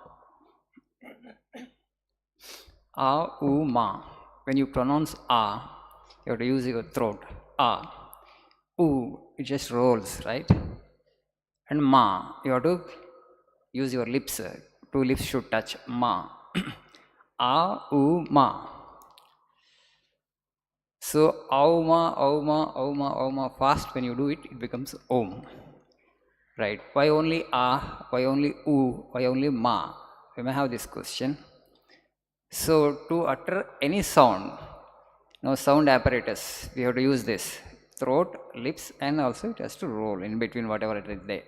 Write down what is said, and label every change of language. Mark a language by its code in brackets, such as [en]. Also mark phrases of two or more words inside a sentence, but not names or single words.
[en] A, U, Ma. When you pronounce A, you have to use your throat. A. U, it just rolls, right? And Ma, you have to use your lips. 2 lips should touch. Ma. A, U, Ma. So, Auma, Auma, Auma, Auma, fast when you do it, it becomes Om. Right? Why only A? Why only U? Why only Ma? We may have this question. So, to utter any sound, sound apparatus, we have to use this. Throat, lips, and also it has to roll in between whatever it is there.